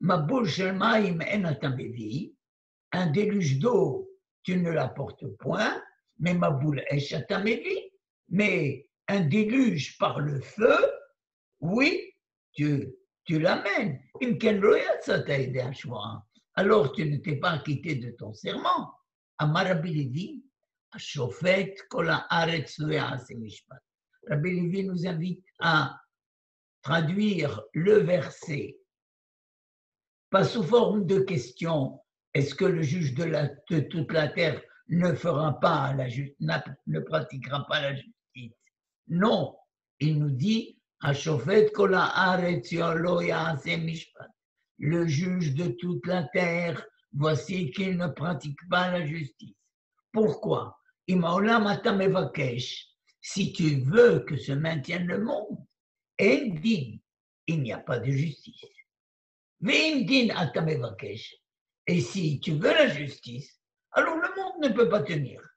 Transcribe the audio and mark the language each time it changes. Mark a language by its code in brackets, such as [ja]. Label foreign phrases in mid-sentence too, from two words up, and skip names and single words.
[fr] Un déluge d'eau, tu ne l'apportes point, mais mais un déluge par le feu, oui, tu l'amènes. Alors tu ne t'es pas acquitté de ton serment. [he] אמר רבי לוי, השופט כל הארץ לא יעשה משפט. [fr] Rabbi Levi nous invite à traduire le verset, pas sous forme de question, est-ce que le juge de toute la terre ne pratiquera pas la justice? Non, il nous dit, [he] השופט כל הארץ לא יעשה משפט. [fr] Le juge de toute la terre, voici qu'il ne pratique pas la justice. Pourquoi? Si tu veux que se maintienne le monde, il n'y a pas de justice. Et si tu veux la justice, alors le monde ne peut pas tenir.